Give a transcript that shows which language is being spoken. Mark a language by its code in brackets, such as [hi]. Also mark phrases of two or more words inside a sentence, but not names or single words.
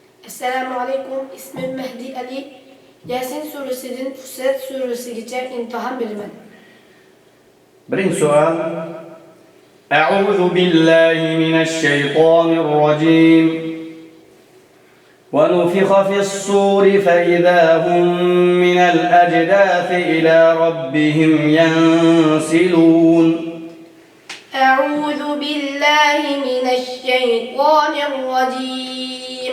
[ar] السلام عليكم. [tr] İsmim Mehdi Ali. Yasin Suresi'nin Fussilet Suresi geçer imtihan birimi. Birinci sual. [ar] أعوذ بالله من الشيطان الرجيم. وَنُفِخَ فِي الصُّورِ فَإِذَا هُمْ مِنَ الْأَجْدَاثِ إِلَى رَبِّهِمْ يَنْسِلُونَ أعوذ بالله من الشيطان الرجيم.